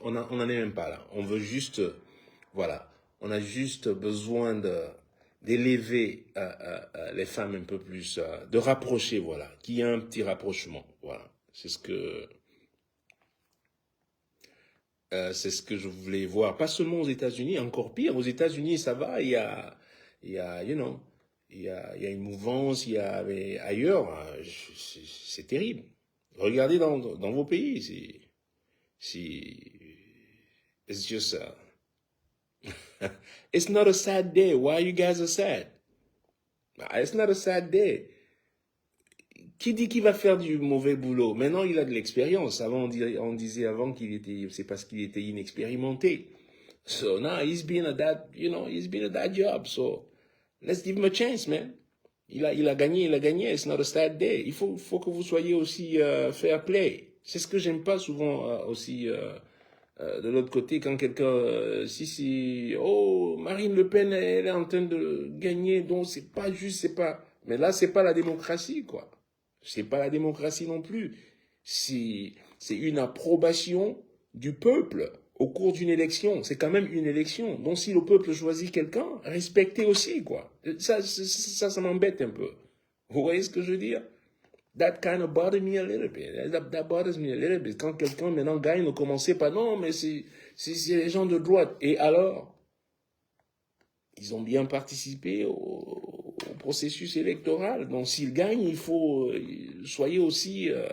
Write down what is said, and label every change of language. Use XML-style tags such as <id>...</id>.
<fr>On en est même pas là. On veut juste, voilà, on a juste besoin d'élever les femmes un peu plus, de rapprocher, voilà, qu'il y ait un petit rapprochement, voilà. C'est ce que je voulais voir, pas seulement aux États-Unis, encore pire. Aux États-Unis, ça va, il y a, il y a une mouvance, mais ailleurs, c'est terrible. Regardez dans vos pays,</fr> <en>it's just, it's not a sad day. Why you guys are sad? It's not a sad day.</en> <fr>Qui dit qu'il va faire du mauvais boulot? Maintenant, il a de l'expérience. Avant, on disait avant c'est parce qu'il était inexpérimenté.</fr> <en>So now he's been at that job. So let's give him a chance, man.</en> <fr>Il a gagné.</fr> <en>It's not a sad day.</en> <fr>Il faut que vous soyez aussi fair play. C'est ce que j'aime pas souvent aussi de l'autre côté quand quelqu'un, oh, Marine Le Pen, elle est en train de gagner, donc c'est pas juste, mais là, c'est pas la démocratie, quoi. C'est pas la démocratie non plus. C'est une approbation du peuple au cours d'une élection. C'est quand même une élection. Donc si le peuple choisit quelqu'un, respectez aussi, quoi. Ça m'embête un peu. Vous voyez ce que je veux dire?</fr> <en>That kind of bothers me a little bit. That bothers me a little bit.</en> <fr>Quand quelqu'un maintenant gagne, ne commencez pas, non, mais c'est les gens de droite. Et alors? Ils ont bien participé au processus électoral. Donc s'ils gagnent, il faut, soyez aussi...</fr>